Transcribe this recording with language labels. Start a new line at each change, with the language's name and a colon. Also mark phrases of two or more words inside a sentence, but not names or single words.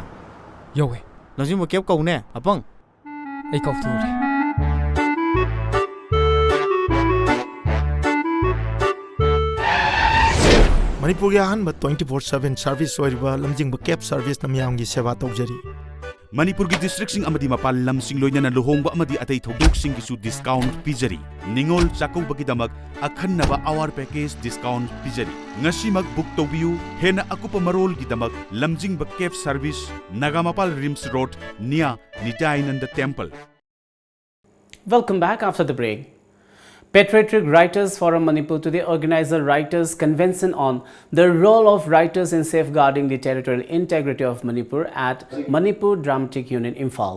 Manipuri: Yaw eh. Lamjing ba kep kau ne? Apang? Ay kaw tu re. Manipuri ahanba 24/7 service oiriba lamjing ba kep service namyamgi seva tawjari. Manipur ki district sing amadi mapal lam sing loina na luhongba amadi atay thogok sing gisu discount pijari. Ningol chakau bagidamak akhanna ba awar
English: package discount
Manipuri: pijari. Ngasi mag book tobiu hena akupa marol gidamak lamjing ba kep service Nagamapal Rims Road near Nityananda Temple.
English: Welcome back after the break. Patriotic Writers Forum Manipur today organized a writers' convention on the role of writers in safeguarding the territorial integrity of Manipur at Manipur Dramatic Unit Imphal.